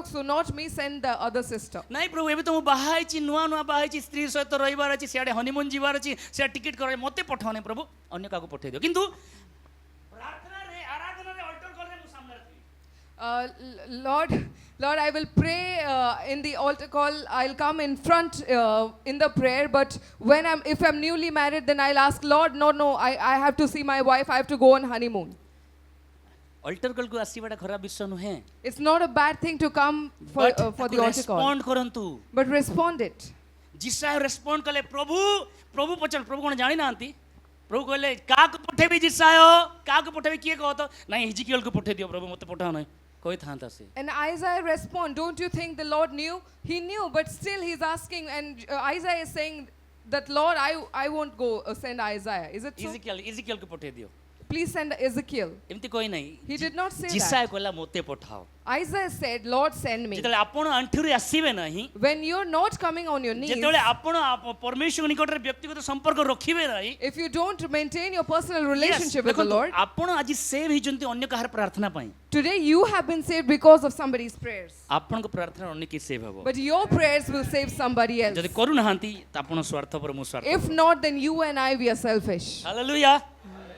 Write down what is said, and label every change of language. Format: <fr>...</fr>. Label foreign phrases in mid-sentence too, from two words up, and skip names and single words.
<en>So not me. Send the other sister.</en> <or>ନାଇଁ ପ୍ରଭୁ ଏବେ ତ ମୁଁ ବାହା ହେଇଛି, ନୂଆ ନୂଆ ବାହା ହେଇଛି, ସ୍ତ୍ରୀ ସହିତ ରହିବାର ଅଛି, ସିଆଡ଼େ ହନିମୁନ୍ ଯିବାର ଅଛି, ସିଆଡ଼େ ଟିକେଟ୍ କରାଇ, ମୋତେ ପଠାଉ ନାହିଁ ପ୍ରଭୁ, ଅନ୍ୟ କାହାକୁ ପଠେଇ ଦିଅ। କିନ୍ତୁ ପ୍ରାର୍ଥନାରେ ଆରାଧନାରେ</or> <en>altar callରେ</en> <or>ମୁଁ ସାମ୍ନାରେ ଥିବି।</or> <en>Lord, I will pray in the altar call. I'll come in front in the prayer. But if I'm newly married, then I'll ask, Lord, no, I have to see my wife. I have to go on honeymoon. altar callକୁ</en> <or>ଆସିବାଟା ଖରାପ ବିଷୟ ନୁହେଁ,</or> <en>It's not a bad thing to come for the altar call.</en> <or>ରେସ୍ପଣ୍ଡ କରନ୍ତୁ।</or> <en>But respond it.</en> <or>ଜିସାୟ ରେସ୍ପଣ୍ଡ କଲେ, ପ୍ରଭୁ ପଚାର, ପ୍ରଭୁ କ'ଣ ଜାଣିନାହାନ୍ତି? ପ୍ରଭୁ କହିଲେ କାହାକୁ ପଠେଇବି ଜିସାୟ, କାହାକୁ ପଠେଇବି, କିଏ କହ ତ? ନାଇଁ ହିଜିକିଏଲକୁ ପଠେଇ ଦିଅ ପ୍ରଭୁ, ମୋତେ ପଠାଅ ନାହିଁ କହିଥାନ୍ତା ସେ।</or> <en>And Isaiah respond, don't you think the Lord knew? He knew, but still he's asking, and Isaiah is saying that, Lord, I won't go send Isaiah. Is it true?</en> <or>ଇଜିକିଏଲକୁ ପଠେଇ ଦିଅ,</or> <en>Please send Ezekiel.</en> <or>ଏମିତି କହି ନାହିଁ।</or> <en>He did not say ଜିସାୟ that.</en> <or>କହିଲା ମୋତେ ପଠାଅ।</or> <en>Isaiah said, Lord, send me.</en> <or>ଯେତେବେଳେ ଆପଣ ଆଣ୍ଠୁରେ ଆସିବେ ନାହିଁ,</or> <en>When you're not coming on your knees,</en> <or>ଯେତେବେଳେ ଆପଣ ପରମେଶ୍ୱର ନିକଟରେ ବ୍ୟକ୍ତିଗତ ସମ୍ପର୍କ ରଖିବେ ନାହିଁ,</or> <en>if you don't maintain your personal relationship with the</en> <or>ଦେଖନ୍ତୁ,</or> <en>Lord,</en> <or>ଆପଣ ଆଜି ସେଭ୍ ହେଇଛନ୍ତି ଅନ୍ୟ କାହାର ପ୍ରାର୍ଥନା ପାଇଁ,</or> <en>today you have been saved because of somebody's prayers.</en> <or>ଆପଣଙ୍କ ପ୍ରାର୍ଥନା ଅନ୍ୟ କିଏ ସେଭ୍ ହେବ?</or> <en>But your prayers will save somebody else.</en> <or>ଯଦି କରୁନାହାନ୍ତି ତ ଆପଣ ସ୍ୱାର୍ଥପର, ମୁଁ ସ୍ୱାର୍ଥପର।</or> <en>If not, then you and I, we are selfish.</en> <or>ହାଲେଲୁୟା।</or>